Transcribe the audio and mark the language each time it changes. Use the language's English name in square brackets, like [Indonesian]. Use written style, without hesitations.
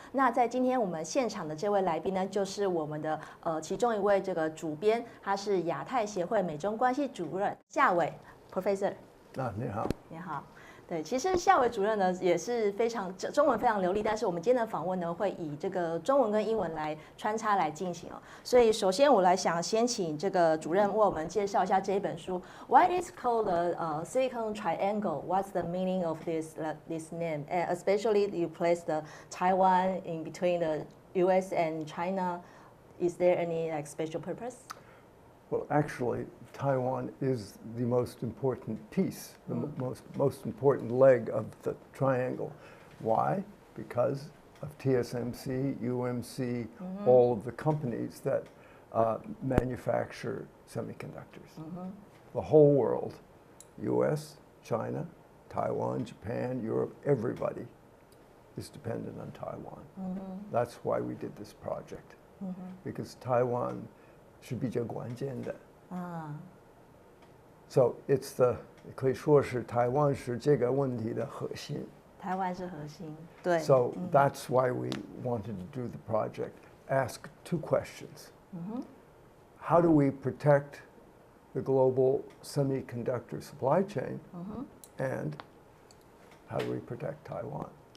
[Chinese] 那在今天我们现场的这位来宾呢，就是我们的其中一位这个主编，他是亚太协会美中关系主任夏伟 Professor。你好，你好。对，其实夏伟主任呢也是非常中文非常流利，但是我们今天的访问呢会以这个中文跟英文来穿插来进行哦。所以首先我来想先请这个主任为我们介绍一下这一本书。 [English] Why is called the Silicon Triangle? What's the meaning of this name? And especially you place the Taiwan in between the U.S. and China. Is there any special purpose? Well, actually, Taiwan is the most important piece, the most important leg of the triangle. Why? Because of TSMC, UMC, all of the companies that manufacture semiconductors. The whole world, US, China, Taiwan, Japan, Europe, everybody is dependent on Taiwan. That's why we did this project, because Taiwan 是比较关键的。 [Chinese] So it's 可以说是台湾是这个问题的核心。台湾是核心，对。 [English] So that's why we wanted to do the project. Ask two questions. How do we protect the global semiconductor supply chain? And how do we protect Taiwan?